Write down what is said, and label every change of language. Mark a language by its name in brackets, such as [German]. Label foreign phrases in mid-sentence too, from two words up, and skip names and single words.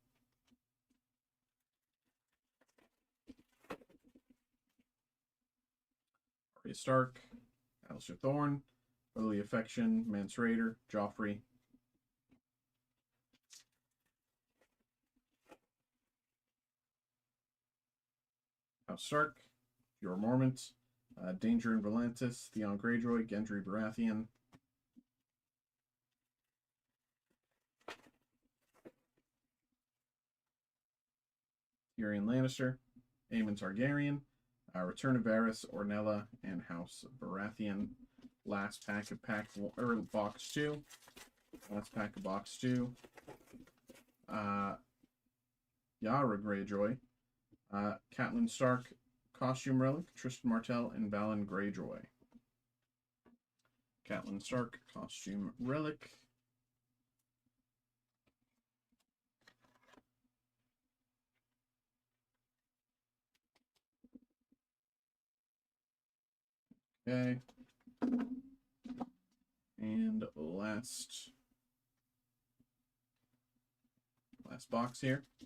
[English] Arya Stark, Alistair Thorne, Brotherly Affection, Mance Rayder, Joffrey. House Stark, Jorah Mormont, Danger and Volantis, Theon Greyjoy, Gendry Baratheon. Tyrion Lannister, Aemon Targaryen, Return of Varys, Ornella, and House Baratheon. Last pack of box 2. Last pack of box 2. Yara Greyjoy, Catelyn Stark, Costume Relic, Tristan Martell, and Balon Greyjoy. Catelyn Stark, Costume Relic. Okay. And last box here.